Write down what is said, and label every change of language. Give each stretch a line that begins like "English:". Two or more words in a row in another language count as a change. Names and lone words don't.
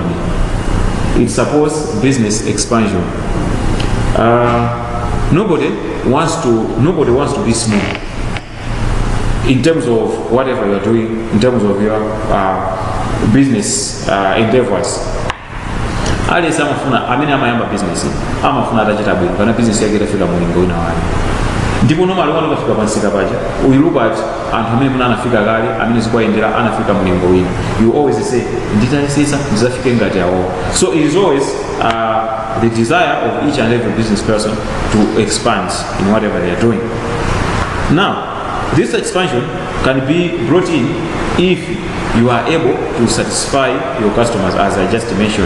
English: It supports business expansion. Nobody wants to be small in terms of whatever you're doing, in terms of your business endeavors.
Nyanja: Ali samafuna amene amayamba business amafuna atachita bwino kana business yake itafika mulingo ina wali ndipo normal wanu kafika pansika paja
English: we look at
Nyanja: anthu amene muna anafika kale amene zikuayendera anafika mulingo wina,
English: you always say
Nyanja: nditalisisa ndizafike ngati awo.
English: So it is always the desire of each and every business person to expand in whatever they are doing. Now this expansion can be brought in if you are able to satisfy your customers, as I just mentioned.